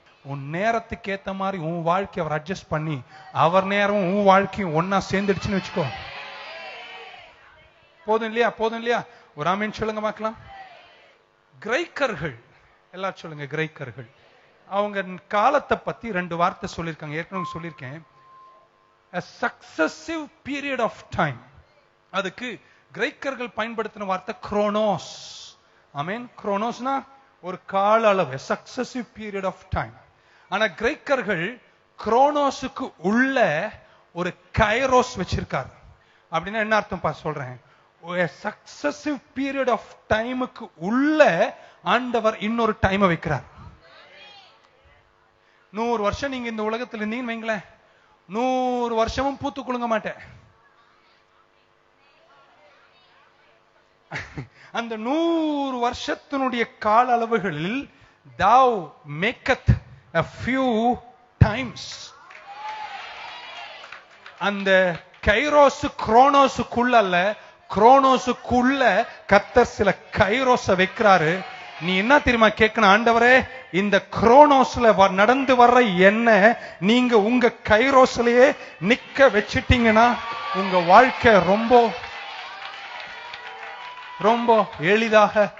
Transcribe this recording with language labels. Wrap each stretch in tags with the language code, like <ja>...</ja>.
<ta>உன் நேரத்துக்கு ஏத்த மாதிரி உன் வாழ்க்கையை அவர் அட்ஜஸ்ட் பண்ணி அவர் நேரம் உன் வாழ்க்கையும் ஒன்னா சேர்ந்துடுச்சுன்னு வச்சுக்கோ. போதும் இல்லையா? போதும் இல்லையா? ஒரு ஆமீன் சொல்லுங்க பார்க்கலாம். கிரேக்கர்கள் எல்லாரும் சொல்லுங்க. கிரேக்கர்கள் அவங்க காலத்தை பத்தி 2 வார்த்தை சொல்லியிருக்காங்க. ஏற்கனவே சொல்லியிருக்கேன்.</ta> <en>A successive period of time.</en> <ta>அதுக்கு கிரேக்கர்கள் பயன்படுத்தின வார்த்தை குரோனோஸ். ஆமென். குரோனோஸ்னா ஒரு கால அளவு,</ta> <en>Successive period of time.</en> <ta>ஆனா கிரேக்கர்கள் குரோனோஸுக்கு உள்ள ஒரு கைரோஸ் வச்சிருக்காரு. அப்படின்னா என்ன அர்த்தம் சொல்றேன்?</ta> <en>successive period of டைமுக்கு</en> <ta>உள்ள ஆண்டவர் இன்னொரு டைமை வைக்கிறார். 100 வருஷம் நீங்க இந்த உலகத்தில் இருந்தீங்கன்னு வைங்களேன், 100 வருஷமும் பூத்து குலுங்க மாட்டேன். அந்த 100 வருஷத்தினுடைய கால அளவுகளில்</ta> <en>thou maketh a few times.</en> <ta>அந்த கைரோஸ் குரோனோஸுக்குள்ள அல்ல, குரோனோஸுக்குள்ள கர்த்தர் சில கைரோஸ வைக்கிறாரு. நீ என்ன தெரியுமா கேட்கணும்? ஆண்டவரே, இந்த குரோனோஸ்ல நடந்து வர்ற என்ன நீங்க உங்க கைரோஸ்லயே நிக்க வச்சிட்டீங்கன்னா உங்க வாழ்க்கை ரொம்ப ரொம்ப எளிதாக.</ta>